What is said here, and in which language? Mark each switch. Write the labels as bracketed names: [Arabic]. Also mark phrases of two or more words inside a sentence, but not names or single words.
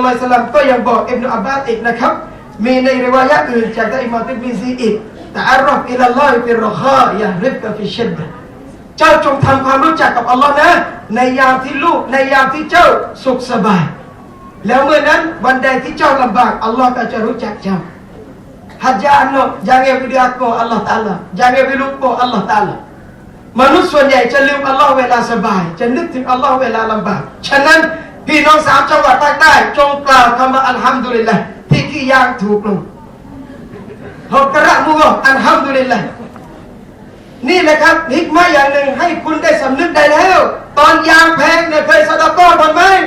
[Arabic] لله عليه وسلم [Thai] ก็ยังบอกอิบนุอับบาสอีกนะครับมีในริวายะห์อื่นจากท่านอิหม่ามติรมิซีอีก [Arabic] تعرف إلى الله في الرخاء يعرفك في الشدة [Thai] เจ้าจงทำความ รู้จักกับอัลลอฮ์นะในยามที่ลูกในยามที่เจ้าสุขสบายแล้วเมื่อนั้นวันใดที่เจ้าลำบากอัลลอฮ์ก็ จะรู้จักเจ้า [Malay] Hajjah jangan video aku Allah Ta'ala jangan lupa Allah Ta'ala [Thai] มนุษย์ส่วนใหญ่จะลืมอัลลอฮ์เวลาสบายจะนึกถึงอัลลอฮ์เวลาลำบากฉะนั้นพี่น้อง3จังหวัดภาคใต้จงกล่าวคำว่า [Arabic] الحمد لله [Thai] ที่ขี้ยางถูกลงฮอกระมุก [Arabic] الحمد لله [Thai] นี่แหละครับฮิกมะห์อย่างหนึ่งให้คุณได้สำนึกได้แล้วตอนยางแพงเนี่ยเคยซะดะกอฮ์บ้างไหม